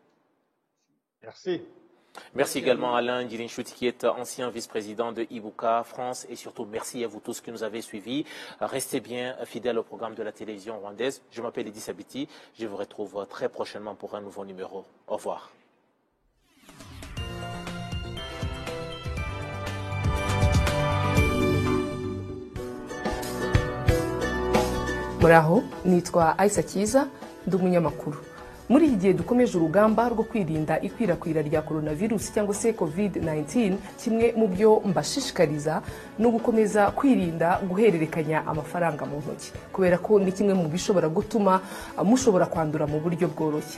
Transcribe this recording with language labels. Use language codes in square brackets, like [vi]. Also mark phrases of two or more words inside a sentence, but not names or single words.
[fr] Merci. Merci également à Alain Ndilinchouti qui est ancien vice-président de Ibuka France, et surtout merci à vous tous qui nous avez suivis. Restez bien fidèles au programme de la télévision rwandaise. Je m'appelle Edith Sabiti. Je vous retrouve très prochainement pour un nouveau numéro. Au revoir. [rw] Muraho, nitwa Aisa Kiza, ndi umunyamakuru. Muri iki gihe dukomeje urugamba rwo kwirinda ikwirakwira rya coronavirus cyangwa se COVID-19, kimwe mu byo mbashishikariza no gukomeza kwirinda guhererekanya amafaranga mu ntoki, kubera ko ni kimwe mu bishobora gutuma mushobora kwandura mu buryo bworoshye.